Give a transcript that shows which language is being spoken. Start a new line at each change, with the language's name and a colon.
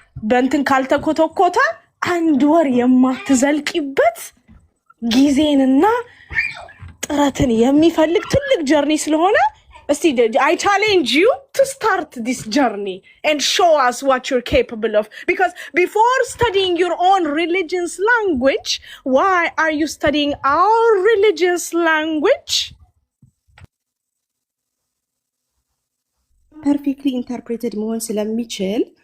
Amharic: በእንትን ካልተኮተኮተ 1 ወር የማትዘልቂበት ጊዜንና ጥረትን የሚፈልግ ትልቅ ጀርኒ ስለሆነ
English: I challenge you to start this journey and show us what you're capable of. Because before studying your own religion's language, why are you studying our religion's language? Perfectly interpreted
Amharic: መሆን ስለሚችል